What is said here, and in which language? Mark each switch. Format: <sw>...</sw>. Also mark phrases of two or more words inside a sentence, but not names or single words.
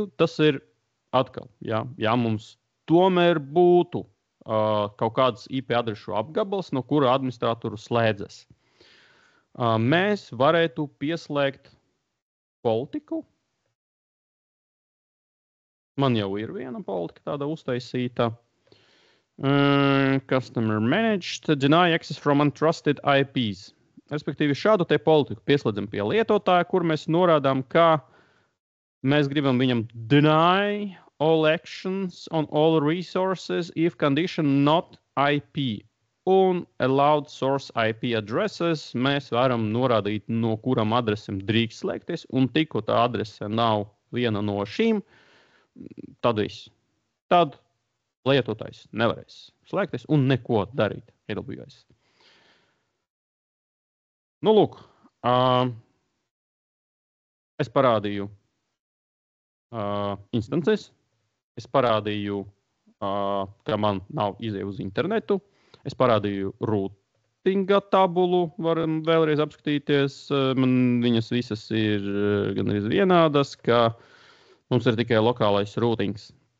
<lv>Tas ir atkal, ja mums tomēr būtu kaut kāds IP adrešu apgabals, no kura administratoru slēdzas. Mēs varētu pieslēgt politiku. Man jau ir viena politika tāda uztaisīta.</lv> <en>Customer managed, deny access from untrusted IPs.</en> <lv>Respektīvi, šādu te politiku pieslēdzam pie lietotāja, kur mēs norādām, ka mēs gribam viņam</lv> <en>deny all actions on all resources if condition not IP.</en> <lv>Un</lv> <en>allowed source IP addresses</en> <lv>mēs varam norādīt, no kuram adresem drīkst slēgties, un tikko tā adrese nav viena no šīm, tad viss. Tad lietotājs nevarēs slēgties un neko darīt AWS. Nu, lūk, es parādīju instances, es parādīju, ka man nav izēja uz internetu, es parādīju routinga tabulu, varam vēlreiz apskatīties, man viņas visas ir gandrīz vienādas, ka mums ir tikai lokālais routings.</lv>